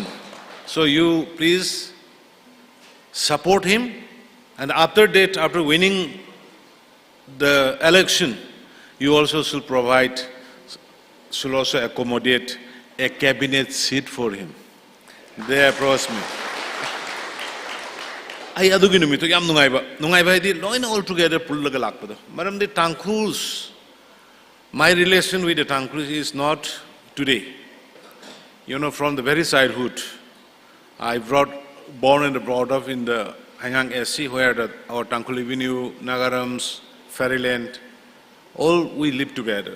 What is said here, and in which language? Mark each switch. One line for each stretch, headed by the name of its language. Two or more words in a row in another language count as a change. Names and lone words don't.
English: So you please support him, and after that, after winning the election, you also should also accommodate a cabinet seat for him. They approached me.
Manipuri: I adugi numito yam nungaiba di loin
English: all together
Manipuri: pullaga lakpado.
English: Maram the Tangkhus, my relation with the Tangkhus is not today. You know, from the very childhood, I born and brought up in the Hangang SC, where our Tangkol Avenue, Nagarams, Fairyland, all we live together.